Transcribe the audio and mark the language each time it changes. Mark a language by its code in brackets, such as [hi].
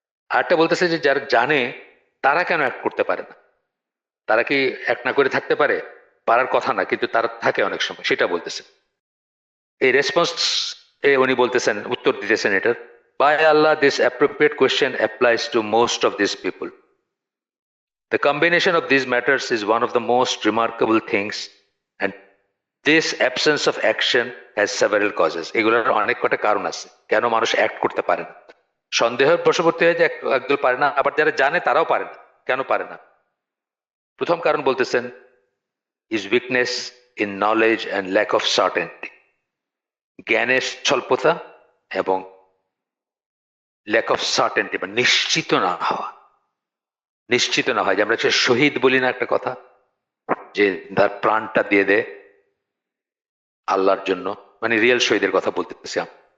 [bn] আরেকটা বলতেছে যে যারা জানে তারা কেন অ্যাক্ট করতে পারে না? তারা কি অ্যাক্ট না করে থাকতে পারে? পারার কথা না, কিন্তু তারা থাকে অনেক সময়, সেটা বলতেছে। এই রেসপন্স উনি বলতেছেন, উত্তর দিতেছেন এটার, [en] By Allah, this appropriate question applies to most of this people. The combination of these matters is one of the most remarkable things, and this absence of action has several causes. [bn] এগুলোর অনেক কটা কারণ আছে কেন মানুষ act করতে পারে না। সন্দেহের বশবর্তী হয়ে যে একদল পারে না, আবার যারা জানে তারাও পারে না। কেন পারে না? প্রথম কারণ বলতেছেন, [en] is weakness in knowledge and lack of certainty. [bn] জ্ঞানের স্বল্পতা এবং [en] lack of certainty, [bn] বা নিশ্চিত না হওয়া। নিশ্চিত না হয়, যে আমরা শহীদ বলি না একটা কথা, যে তার প্রাণটা দিয়ে দেয় আল্লাহর জন্য, মানে রিয়েল শহীদের কথা বলতেছি আমি।